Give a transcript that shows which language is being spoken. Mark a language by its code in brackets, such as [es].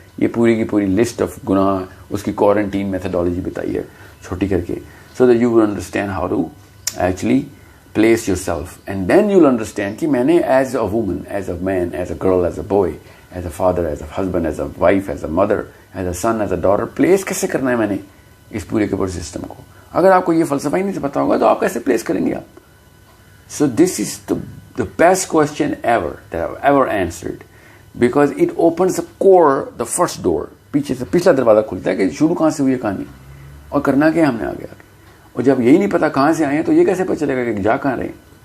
[ur] یہ پوری کی پوری لسٹ آف گناہ اس کی کوارنٹین میتھڈالوجی بتائی ہے چھوٹی کر کے, [en] so that you will understand how to actually place yourself, and then you will understand [ur] کہ میں نے [en] as a woman, as a man, as a girl, as a boy, as a father, as a husband, as a wife, as a mother, as a son, as a daughter, place [ur] کیسے کرنا ہے میں نے اس پورے کے پورے system کو. اگر آپ کو یہ فلسفہ ہی نہیں پتا ہوگا تو آپ کیسے پلیس کریں گے آپ. [en] So this is the best question ever that I've ever answered, because it opens the core, the first door. [ur] پیچھے سے پچھلا دروازہ کھلتا ہے کہ شروع کہاں سے ہوئی ہے کہانی اور کرنا کیا ہم نے آگے آگے. اور جب یہی نہیں پتا کہاں سے آئے ہیں تو یہ کیسے پتہ چلے گا کہ جا کہاں رہے ہیں.